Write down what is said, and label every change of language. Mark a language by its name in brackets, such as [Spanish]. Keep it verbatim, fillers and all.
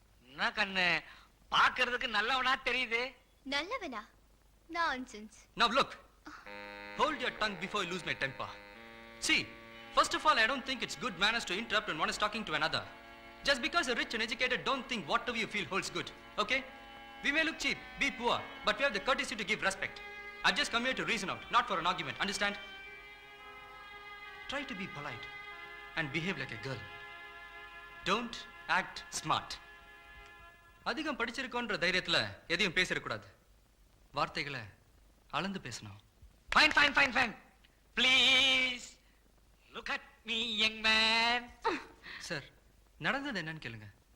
[Tamil] என்ன கண்ணு பாக்குறதுக்கு நல்லவனா தெரியுது. நல்லவனா? [English] Nonsense. Now look. Hold your tongue before you lose my temper. See, first of all, I don't think it's good manners to interrupt when one is talking to another. Just because you're rich and educated, don't think whatever you feel holds good. Okay? We may look cheap, be poor, but we have the courtesy to give respect. I've just come here to reason out, not for an argument. Understand? Try to be polite and behave like a girl. Don't act smart. [Tamil] அதிகம் படிச்சிருக்கோன்ற தைரியத்துல எதையும் பேசக்கூடாது. வார்த்தைகளை அளந்து பேசணும். [English] Fine, fine, fine, fine. Please look at me, young man. [Tamil] Sir, நடந்தது என்னன்னு கேளுங்க.